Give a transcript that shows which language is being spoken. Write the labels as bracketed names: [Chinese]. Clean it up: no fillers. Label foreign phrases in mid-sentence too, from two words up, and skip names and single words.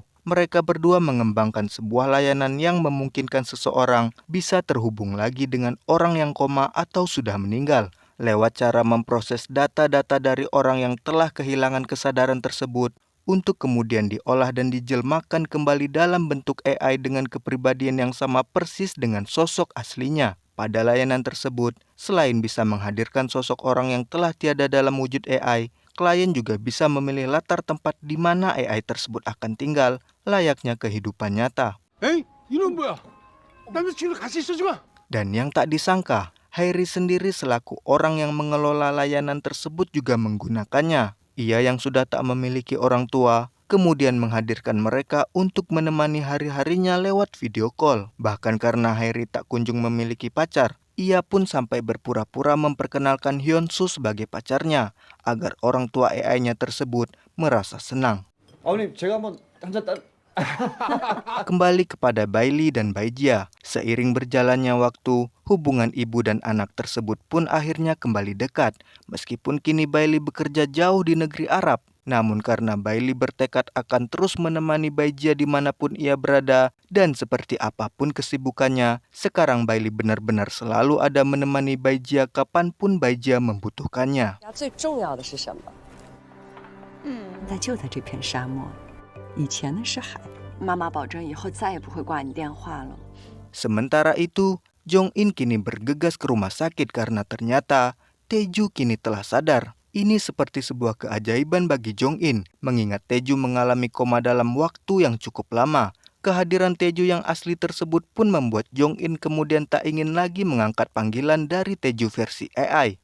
[Indonesian] Mereka berdua mengembangkan sebuah layanan yang memungkinkan seseorang bisa terhubung lagi dengan orang yang koma atau sudah meninggal lewat cara memproses data-data dari orang yang telah kehilangan kesadaran tersebut untuk kemudian diolah dan dijelmakan kembali dalam bentuk AI dengan kepribadian yang sama persis dengan sosok aslinya. Pada layanan tersebut, selain bisa menghadirkan sosok orang yang telah tiada dalam wujud AI, klien juga bisa memilih latar tempat di mana AI tersebut akan tinggal, layaknya kehidupan nyata. [Korean] 에이, 이놈 뭐야? 남자친구 같이 있어지 마. [Indonesian] Dan yang tak disangka, Harry sendiri selaku orang yang mengelola layanan tersebut juga menggunakannya. Ia yang sudah tak memiliki orang tua, kemudian menghadirkan mereka untuk menemani hari-harinya lewat [English] video call. [Indonesian] Bahkan karena Harry tak kunjung memiliki pacar, ia pun sampai berpura-pura memperkenalkan Hyunsu sebagai pacarnya, agar orang tua AI-nya tersebut merasa senang. [Korean] 아버님, 제가 한번 한잔 따. [Indonesian] Kembali kepada Bailey dan Baijia, seiring berjalannya waktu, hubungan ibu dan anak tersebut pun akhirnya kembali dekat. Meskipun kini Bailey bekerja jauh di negeri Arab, namun karena Bailey bertekad akan terus menemani Baijia dimanapun ia berada, dan seperti apapun kesibukannya, sekarang Bailey benar-benar selalu ada menemani Baijia kapanpun Baijia membutuhkannya. [Chinese] 最重要的是什么？就在这片沙漠，以前呢是海。妈妈保证以后再也不会挂你电话了。 [Indonesian] Sementara itu, Jong In kini bergegas ke rumah sakit karena ternyata Taeju kini telah sadar. Ini seperti sebuah keajaiban bagi Jong In, mengingat Taeju mengalami koma dalam waktu yang cukup lama. Kehadiran Taeju yang asli tersebut pun membuat Jong In kemudian tak ingin lagi mengangkat panggilan dari Taeju versi AI.